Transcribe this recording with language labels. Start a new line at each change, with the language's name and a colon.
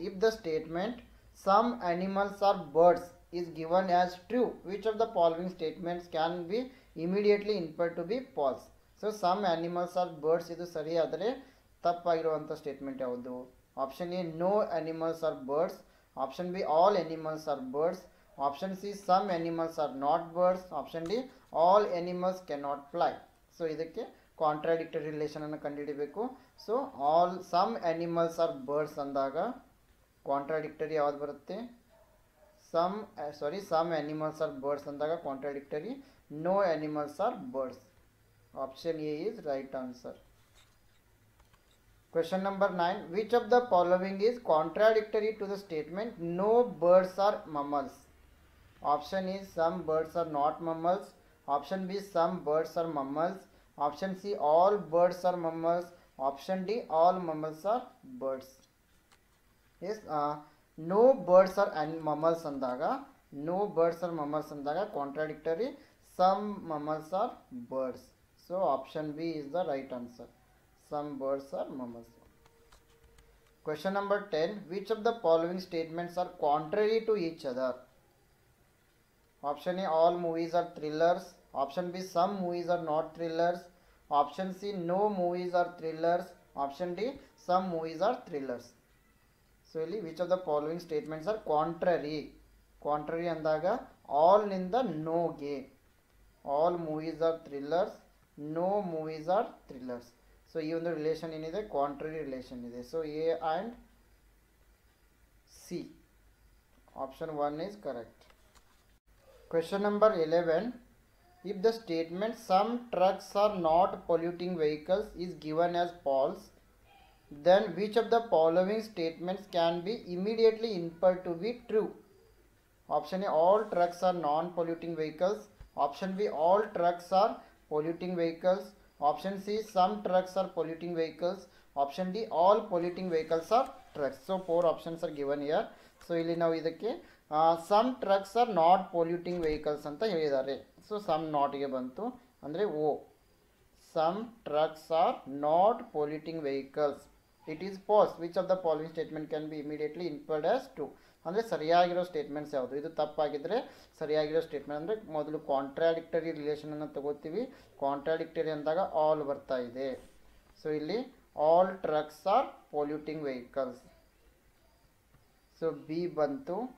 English: If the statement some animals are birds is given as true, which of the following statements can be immediately inferred to be false? So some animals are birds
Kannada: ಇದು ಸರಿ ಆದರೆ ತಪ್ಪಾಗಿರುವಂಥ
English: statement
Kannada: ಯಾವುದು?
English: Option A no animals are birds, option B all animals are birds, option C some animals are not birds, option D all animals can not fly. So
Kannada: ಇದಕ್ಕೆ
English: contradictory relation
Kannada: ಅನ್ನು ಕಂಡುಹಿಡಿಬೇಕು.
English: so all some animals are birds
Kannada: ಅಂದಾಗ
English: contradictory
Kannada: ಯಾವ್ದು ಬರುತ್ತೆ?
English: some animals are birds
Kannada: ಅಂದಾಗ
English: Contradictory no animals are birds. Option A is right answer. Question number 9. Which of the following is contradictory to the statement no birds are mammals? Option is some birds are not mammals. Option B some birds are mammals. Option C all birds are mammals. Option D all mammals are birds. Yes, no birds are mammals
Kannada: andaga,
English: no birds are mammals andaga contradictory, some mammals are birds. So option B is the right answer. Some birds are mammals. Question number 10. Which of the following statements are contrary to each other? Option A all movies are thrillers. Option B some movies are not thrillers. Option C no movies are thrillers. Option D some movies are thrillers. So which of the following statements are contrary? Contrary
Kannada: andaga
English: all
Kannada: ninda
English: no ge. All movies are thrillers, no movies are thrillers.
Kannada: So ಈ ಒಂದು relation ಏನಿದೆ contrary relation ಇದೆ. So A and C option 1 is correct.
English: Question number 11. If the statement some trucks are not polluting vehicles is given as false, then which of the following statements can be immediately inferred to be true? Option A all trucks are non-polluting vehicles. Option B all trucks are polluting vehicles. Option C some trucks are polluting vehicles. Option D all polluting vehicles are trucks. So 4 options are given here. So
Kannada: ಇಲ್ಲಿ ನಾವು ಇದಕ್ಕೆ
English: some trucks are not polluting vehicles
Kannada: ಅಂತ ಹೇಳಿದ್ದಾರೆ. So
English: some not
Kannada: ಗೆ ಬಂತು ಅಂದರೆ O.
English: Some trucks are not polluting vehicles. It is false. Which of the following statement can be immediately inferred as true?
Kannada: ಅಂದರೆ ಸರಿಯಾಗಿರೋ statements ಯಾವುದು? ಇದು ತಪ್ಪಾಗಿದ್ದರೆ ಸರಿಯಾಗಿರೋ statement ಅಂದರೆ ಮೊದಲು ಕಾಂಟ್ರಾಡಿಕ್ಟರಿ ರಿಲೇಷನನ್ನು ತಗೋತೀವಿ. ಕಾಂಟ್ರಾಡಿಕ್ಟರಿ ಅಂದಾಗ ಆಲ್ ಬರ್ತಾ ಇದೆ. ಸೊ ಇಲ್ಲಿ
English: All trucks are polluting vehicles.
Kannada: So B ಬಂತು.